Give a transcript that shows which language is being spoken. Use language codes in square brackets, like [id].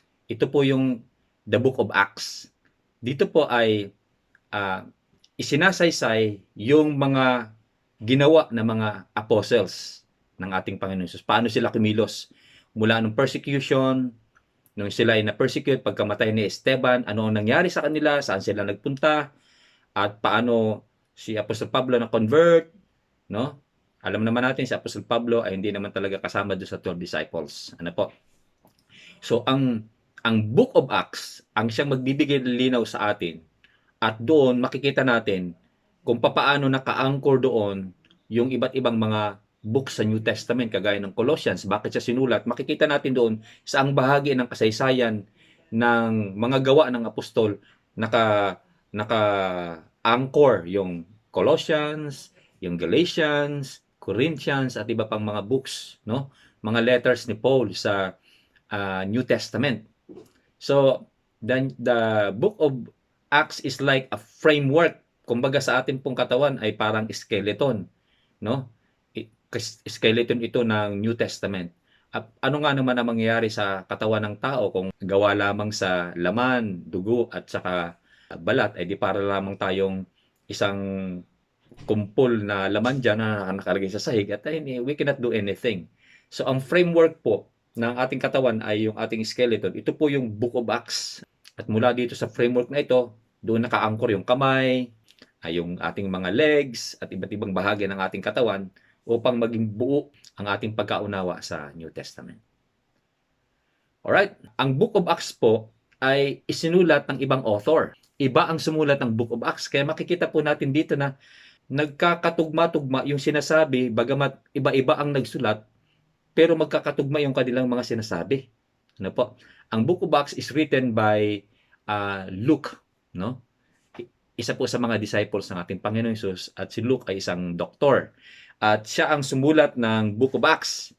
[tl] Ito po yung the Book of Acts. Dito po ay isinasaysay yung mga ginawa ng mga apostles ng ating Panginoon Jesus. Paano sila kumilos mula nung persecution, nung sila ay na-persecute pagkamatay ni Esteban, ano ang nangyari sa kanila, saan sila nagpunta, at paano si Apostol Pablo na-convert, no? Alam naman natin si Apostol Pablo ay hindi naman talaga kasama doon sa 12 disciples. Ano po? So ang Book of Acts ang siyang magbibigay ng linaw sa atin, at doon makikita natin kung paano naka-anchor doon yung iba't ibang mga books sa New Testament, kagaya ng Colossians. Bakit siya sinulat? Makikita natin doon sa ang bahagi ng kasaysayan ng mga gawa ng apostol, naka-anchor yung Colossians, yung Galatians, Corinthians, at iba pang mga books, no? Mga letters ni Paul sa New Testament. [en] So, then the Book of Acts is like a framework. [tl] Kumbaga sa ating pong katawan ay parang skeleton, no? Skeleton ito ng New Testament. At ano nga naman ang mangyayari sa katawan ng tao kung gawa lamang sa laman, dugo at saka balat, ay di para lamang tayong isang kumpol na laman dyan na nakalagay sa sahig at [en] we cannot do anything. [tl] So ang framework po ng ating katawan ay yung ating skeleton. Ito po yung Book of Acts. At mula dito sa framework na ito, doon naka-anchor yung kamay, yung ating mga legs at iba't ibang bahagi ng ating katawan upang maging buo ang ating pagkaunawa sa New Testament. Alright, ang Book of Acts po ay isinulat ng ibang author. Iba ang sumulat ng Book of Acts, kaya makikita po natin dito na nagkakatugma-tugma yung sinasabi, bagamat iba-iba ang nagsulat, pero magkakatugma yung kanilang mga sinasabi. Ano po? [en] Ang Book of Acts is written by Luke, no? [tl] Isa po sa mga disciples ng ating Panginoon Jesus, at si Luke ay isang doktor. At siya ang sumulat ng Book of Acts.